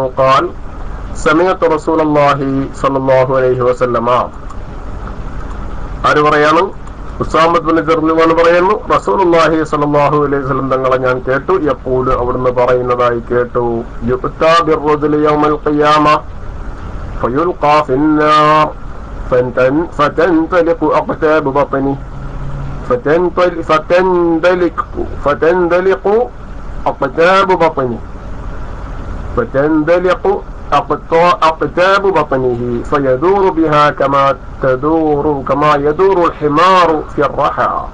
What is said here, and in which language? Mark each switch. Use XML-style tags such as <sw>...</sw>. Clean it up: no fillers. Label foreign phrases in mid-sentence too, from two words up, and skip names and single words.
<ar>قال سمعت رسول الله صلى الله عليه وسلم.</ar> <ml>ആര് പറയാണ്? ഉസാമത്ത് ബിൻ സയ്യിദ് പറയുന്നു,</ml> <ar>رسول الله صلى الله عليه وسلم</ar> <ml>തങ്ങളെ ഞാൻ കേട്ടു.</ml> <ar>യഖൂലു,</ar> <ml>അവിടുന്ന് പറയുന്നതായി കേട്ടു.</ml> <ar>يؤتى بالرجل يوم القيامة فيلقى في النار فتندلق أقتاب بطنه فتندلق أقتاب بطنه أقتاب بطنه فيدور بها كما يدور الحمار في الرحى</ar>